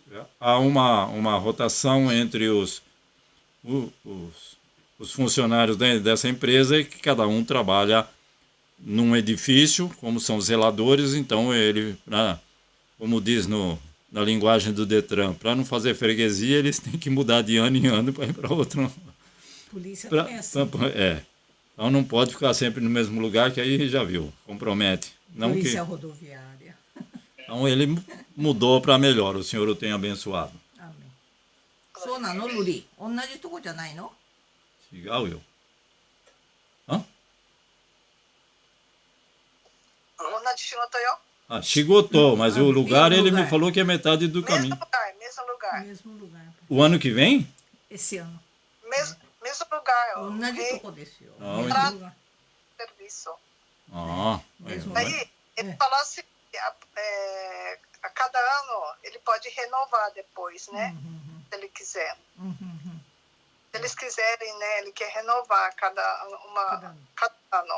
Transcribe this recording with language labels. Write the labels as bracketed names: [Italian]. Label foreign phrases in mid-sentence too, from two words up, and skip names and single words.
[Portuguese] Há uma rotação entre os funcionários dessa empresa, que cada um trabalha num edifício, como são zeladores, então ele, como diz na linguagem do Detran, para não fazer freguesia, eles têm que mudar de ano em ano para ir para outro. Polícia também é assim. Então não pode ficar sempre no mesmo lugar, que aí já viu, compromete. Não Polícia rodoviária. Então ele mudou para melhor, o Senhor o tem abençoado. Amém. くな [Japanese] そうなのルリ同じとこじゃないの？違うよ。あ同じ仕事よ。 [Portuguese] Ah, Shigoto, mas o mesmo lugar ele me lugar. falou que é metade do Mesmo caminho. lugar, mesmo lugar. Mesmo lugar. O ano que vem? Esse ano. Mesmo lugar, ó. [Japanese] 同じとこですよ。 [Portuguese] Ah, mesmo entendi. lugar. Serviço. Ah, Mesmo vai. Aí ele É. falou assim, a cada ano ele pode renovar depois, né? Se ele quiser. Se eles quiserem, né? Ele quer renovar cada ano.